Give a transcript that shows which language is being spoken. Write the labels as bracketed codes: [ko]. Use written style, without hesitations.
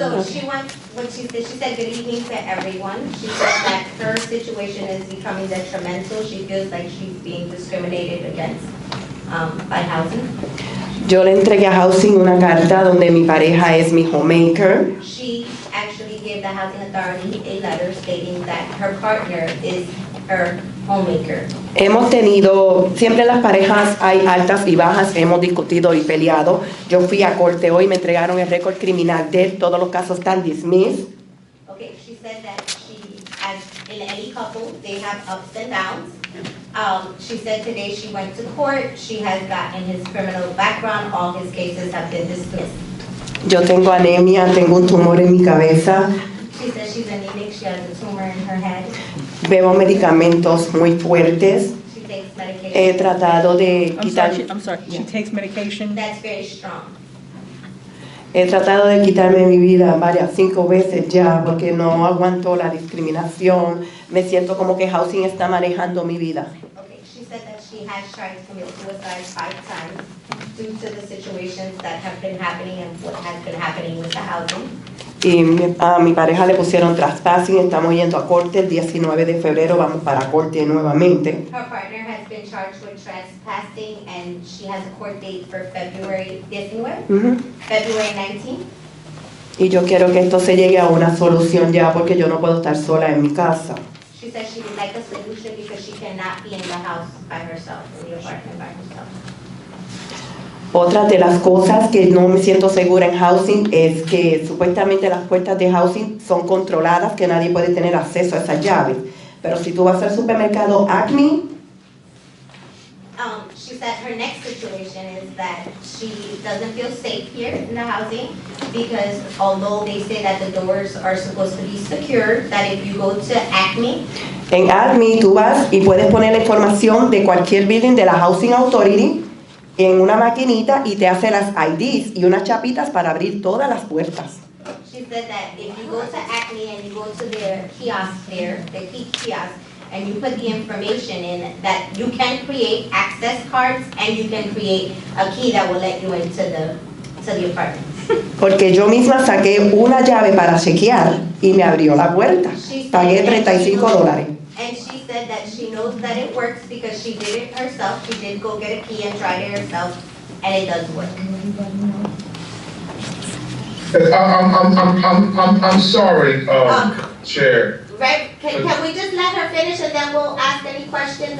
[en] So she wants, what she said good evening to everyone. She said that her situation is becoming detrimental. She feels like she's being discriminated against by housing. [es] Yo le entregué a housing una carta donde mi pareja es mi homemaker. [en] She actually gave the housing authority a letter stating that her partner is her homemaker. [es] Hemos tenido, siempre las parejas hay altas y bajas, hemos discutido y peleado. Yo fui a corte hoy, me entregaron el récord criminal de él, todos los casos están dismissed. [en] Okay, she said that she, as in any couple, they have ups and downs. She said today she went to court, she has gotten his criminal background, all his cases have been dismissed. [es] Yo tengo anemia, tengo un tumor en mi cabeza, [en] She said she's anemic, she has a tumor in her head, [es] bebo medicamentos muy fuertes. [en] she takes medication. [es] He tratado de quitar, [en] I'm sorry, she takes medication? That's very strong. [es] he tratado de quitarme mi vida 5 veces ya porque no aguanto la discriminación. Me siento como que housing está manejando mi vida. [en] Okay, she said that she has tried to commit suicide 5 times due to the situations that have been happening and what has been happening with the housing. [es] Y a mi pareja le pusieron trespassing, estamos yendo a corte el 19 de febrero, vamos para corte nuevamente. [en] Her partner has been charged with trespassing and she has a court date for February 19, February 19. [es] Y yo quiero que esto se llegue a una solución ya porque yo no puedo estar sola en mi casa. [en] She said she would like a solution because she cannot be in the house by herself, in the apartment by herself. [es] Otra de las cosas que no me siento segura en housing es que supuestamente las puertas de housing son controladas, que nadie puede tener acceso a esas llaves. Pero si tú vas al supermercado Acme, [en] She said her next situation is that she doesn't feel safe here in the housing because although they say that the doors are supposed to be secure, that if you go to Acme, [es] en Acme tú vas y puedes poner la información de cualquier building de la Housing Authority en una maquinita y te hace las IDs y unas chapitas para abrir todas las puertas. [en] she said that if you go to Acme and you go to their kiosk there, the key kiosk, and you put the information in, that you can create access cards and you can create a key that will let you into the apartment. [es] Porque yo misma saqué una llave para chequear y me abrió la puerta. Pagué $35. [en] And she said that she knows that it works because she did it herself. She did go get a key and tried it herself, and it does work. I'm sorry, Chair. Right, can we just let her finish and then we'll ask any questions?